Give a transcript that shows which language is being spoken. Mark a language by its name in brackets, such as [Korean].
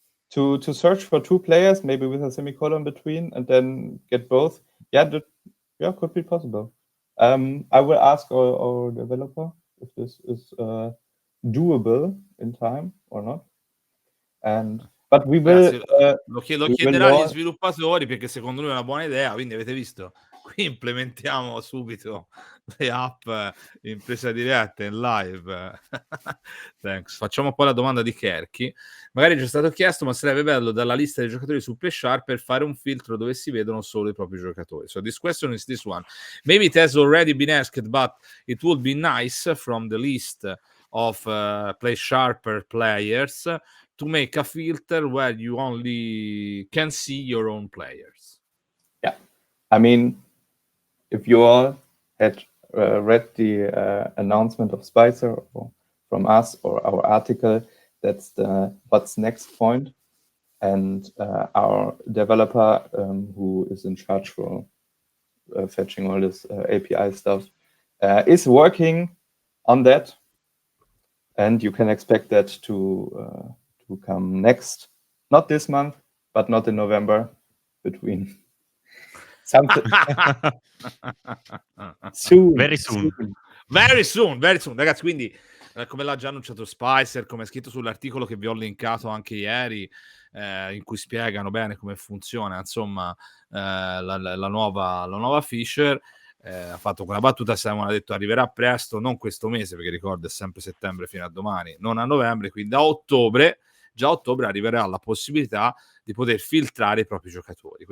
[English] To search for two players, maybe with a semicolon between, and then get both. Yeah, could be possible. I will ask our developer if this is doable in time or not. But we will. [Italian] Lo chiederà agli sviluppatori, perché secondo lui è una buona idea. Quindi avete visto, qui implementiamo subito le app in presa diretta, in live. Thanks. Facciamo poi la domanda di Kerky. Magari è già stato chiesto, ma sarebbe bello dalla lista dei giocatori su Playsharper per fare un filtro dove si vedono solo i propri giocatori. [English] So this question is this one. Maybe it has already been asked, but it would be nice from the list of Playsharper players to make a filter where you only can see your own players. Yeah, I mean, if you all had read the announcement of Spicer or from us or our article, that's the what's next point. And our developer, who is in charge for fetching all this API stuff, is working on that. And you can expect that to come next, not this month, but not in November, between something soon. Very soon. Very soon, very soon. [Italian] Ragazzi, quindi come l'ha già annunciato Spicer, come è scritto sull'articolo che vi ho linkato anche ieri, in cui spiegano bene come funziona, insomma, la nuova feature, ha fatto quella battuta, Simon ha detto arriverà presto, non questo mese, perché ricordo è sempre settembre fino a domani, non a novembre, quindi da ottobre, già a ottobre arriverà la possibilità di poter filtrare i propri giocatori.